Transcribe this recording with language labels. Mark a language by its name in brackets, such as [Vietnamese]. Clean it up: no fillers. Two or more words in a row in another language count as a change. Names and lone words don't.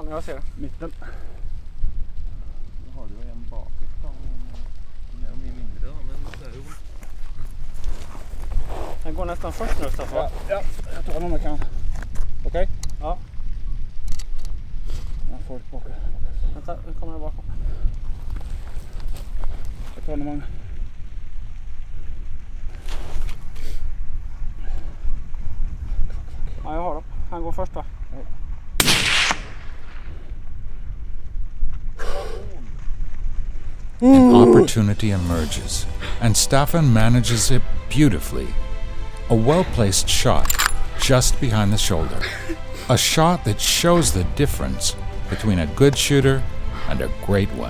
[Swedish] Jag ser. Mitten. [Norwegian] Nå har du jo en bakerst, da. Den er jo mye mindre, da, men det er jo... [Swedish] Den går nästan först nu, Staffan. Ja, jag tar den om jag kan. Okej? Ja. Jag får ett bakom. Vänta, nu kommer jag bakom. Jag tar den. Ja, jag har dem. Han går först, va? [English] An opportunity emerges, and Staffan manages it beautifully. A well-placed shot just behind the shoulder. A shot that shows the difference between a good shooter and a great one.